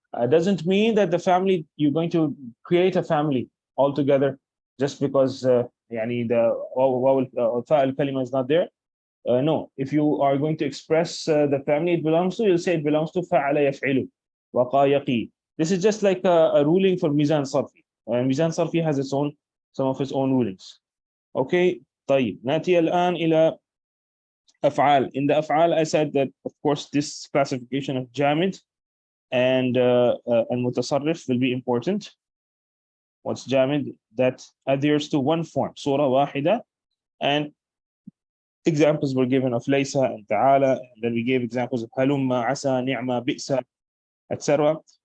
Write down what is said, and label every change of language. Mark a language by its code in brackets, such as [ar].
[en] Doesn't mean that the family, you're going to create a family altogether just because يعني the [ar] واو فاء الكلمة [en] is not there. No, if you are going to express the family it belongs to, you'll say it belongs to [ar] فعل يفعل وقى يقي. [en] This is just like a ruling for mizan sarfi. Mizan sarfi has its own, some of its own rulings. [ar] Okay, طيب نأتي الآن إلى أفعال. [en] In the أفعال, I said that of course this classification of جامد and متصرف will be important. What's جامد? That adheres to one form, [ar] صورة واحدة, [en] and examples were given of ليس and تعالى, and then we gave examples of هلم, عسى, نعمة, بئس, etc.